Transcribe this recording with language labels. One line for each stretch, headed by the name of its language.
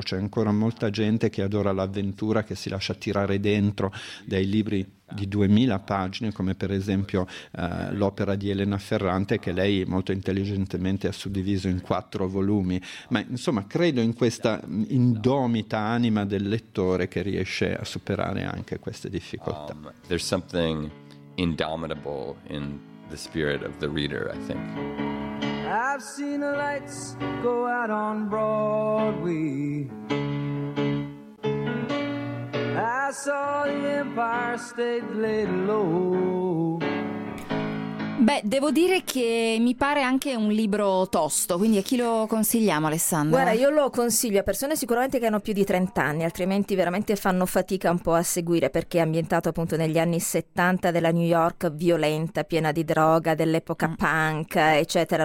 Italian: C'è ancora molta gente che adora l'avventura, che si lascia tirare dentro dei libri di 2000 pagine, come per esempio l'opera di Elena Ferrante, che lei molto intelligentemente ha suddiviso in 4 volumi. Ma insomma, credo in questa indomita anima del lettore che riesce a superare anche queste difficoltà.
English: There's something indomitable in the spirit of the reader, I think. I've seen the lights go out on Broadway. I saw the Empire State laid low.
Italian: Beh, devo dire che mi pare anche un libro tosto, quindi a chi lo consigliamo, Alessandra? Guarda, io lo consiglio a persone sicuramente che hanno più di 30 anni, altrimenti veramente fanno fatica un po' a seguire, perché è ambientato appunto negli anni 70 della New York violenta, piena di droga, dell'epoca punk, eccetera.